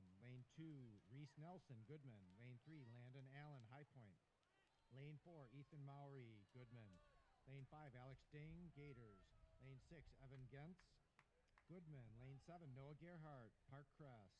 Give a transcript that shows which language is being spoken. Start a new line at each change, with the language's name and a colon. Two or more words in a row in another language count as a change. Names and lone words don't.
English: Lane 2, Reese Nelson, Goodman. Lane 3, Landon Allen, High Point. Lane 4, Ethan Mowry, Goodman. Lane 5, Alex Ding, Gators. Lane 6, Evan Gentz, Goodman. Lane 7, Noah Gerhardt, Parkcrest.